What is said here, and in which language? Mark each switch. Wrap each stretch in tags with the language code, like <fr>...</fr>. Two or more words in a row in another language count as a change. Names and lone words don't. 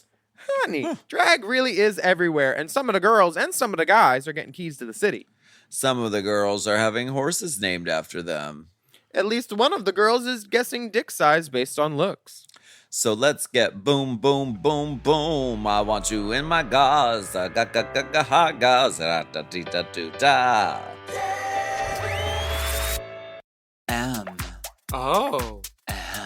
<en>Honey, drag really is everywhere, and some of the girls and some of the guys are getting keys to the city. Some of the girls are having horses named after them. At least one of the girls is guessing dick size based on looks. So let's get boom, boom, boom, boom. I want you in my gauze. Gauze. Da-da-da-da. M. Oh. M.</en>